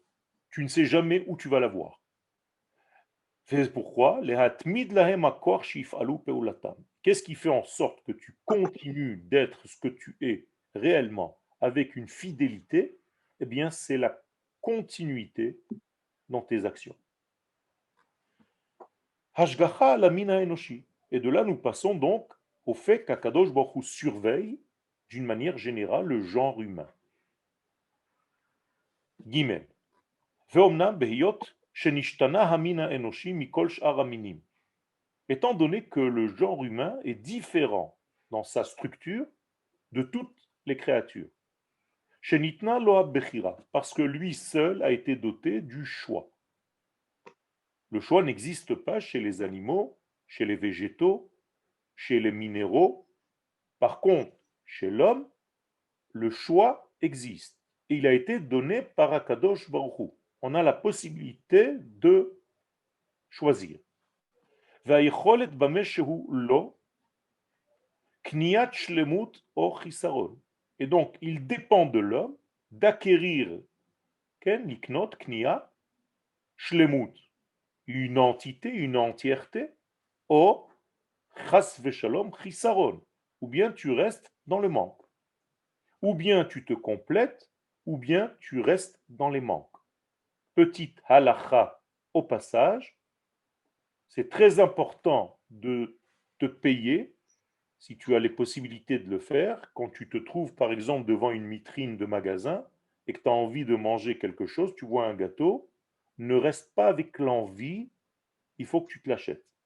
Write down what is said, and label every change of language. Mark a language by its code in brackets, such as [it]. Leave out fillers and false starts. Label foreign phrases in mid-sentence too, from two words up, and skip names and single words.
[fr] Tu ne sais jamais où tu vas la voir. C'est pourquoi qu'est-ce qui fait en sorte que tu continues d'être ce que tu es réellement avec une fidélité? Eh bien, c'est la continuité dans tes actions. [he] השגחה למין האנושי. [fr] Et de là, nous passons donc au fait qu' [he] הקדוש ברוך הוא [fr] surveille d'une manière générale le genre humain. Gimel. [he] ואמנם בהיות שנשתנה המין האנושי מכל שאר המינים. [fr] étant donné que le genre humain est différent dans sa structure de toutes les créatures. [he] שניתנה לו הבחירה, [fr] parce que lui seul a été doté du choix. Le choix n'existe pas chez les animaux, chez les végétaux, chez les minéraux. Par contre, chez l'homme, le choix existe. Et il a été donné par [he] הקדוש ברוך הוא. [fr] On a la possibilité de choisir. [he] והיכולת במה שהוא לא, קניית שלמות או חיסרון. [fr] Et donc, il dépend de l'homme d'acquérir, [he] לקנות, קניה, שלמות, [fr] une entité, une entièreté, ou [he] חס ושלום, חיסרון, [fr] ou bien tu restes dans le manque, ou bien tu te complètes, ou bien tu restes dans les manques. Petite halacha au passage, c'est très important de te payer, si tu as les possibilités de le faire, quand tu te trouves par exemple devant une vitrine de magasin et que tu as envie de manger quelque chose, tu vois un gâteau, ne reste pas avec l'envie, il faut que tu te l'achètes.